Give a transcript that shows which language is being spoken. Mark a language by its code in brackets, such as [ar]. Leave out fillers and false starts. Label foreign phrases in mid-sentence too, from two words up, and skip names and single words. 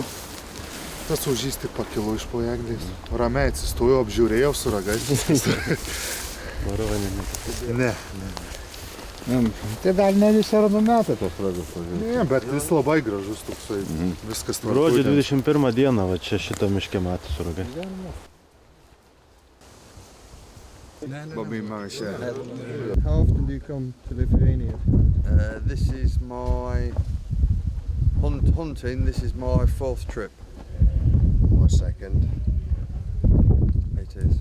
[lt] Tas ožys tik pakilo iš po eglės. Ramiai atsistojau, apžiūrėjau su ragais. Varovai Ne. Tai dar ne visi yra numetę tos ragus. Ne, bet jis labai gražus toksai. Viskas Gruodžio tvarkoj. 21 dieną, va čia šito miške matė su ragai. [en] Bobby Marshall. How often do you come to Lithuania? This is my hunting. This is my 4th trip. My second. It is.